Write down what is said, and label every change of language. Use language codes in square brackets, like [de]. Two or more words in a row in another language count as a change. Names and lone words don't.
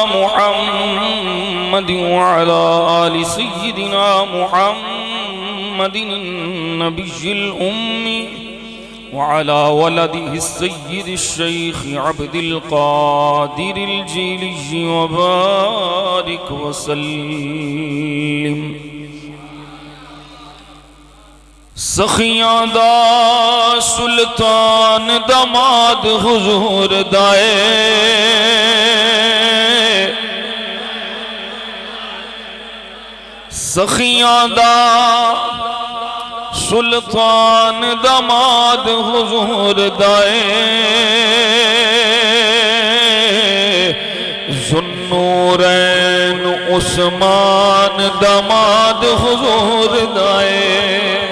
[ar] محمد وعلى آل سيدنا محمد النبي الأمي وعلى ولده السيد الشيخ عبد القادر الجيلي وبارك وسلم. [pa] سخیاں دا سلطان دماد حضور دائے سخیاں دا سلطان دماد حضور دائے ذوالنورین عثمان داماد حضور دائے